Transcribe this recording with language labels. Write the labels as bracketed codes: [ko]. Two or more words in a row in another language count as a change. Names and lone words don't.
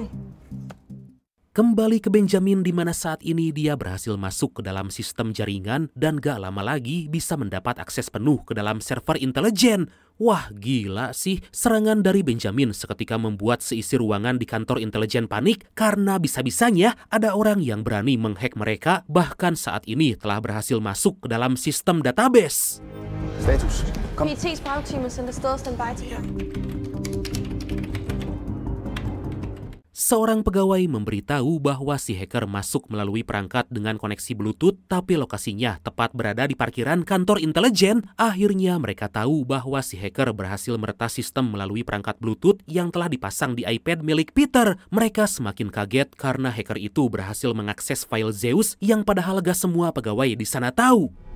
[id] Kembali ke Benjamin di mana saat ini dia berhasil masuk ke dalam sistem jaringan dan gak lama lagi bisa mendapat akses penuh ke dalam server intelijen. Wah, gila sih, serangan dari Benjamin seketika membuat seisi ruangan di kantor intelijen panik karena bisa-bisanya ada orang yang berani menghack mereka, bahkan saat ini telah berhasil masuk ke dalam sistem database. [da] Status. Kom. PET's bragteam er sendt afsted og standby til jer. [id] Seorang pegawai memberitahu bahwa si hacker masuk melalui perangkat dengan koneksi Bluetooth, tapi lokasinya tepat berada di parkiran kantor intelijen. Akhirnya mereka tahu bahwa si hacker berhasil meretas sistem melalui perangkat Bluetooth yang telah dipasang di iPad milik Peter. Mereka semakin kaget karena hacker itu berhasil mengakses file Zeus yang padahal gak semua pegawai di sana tahu.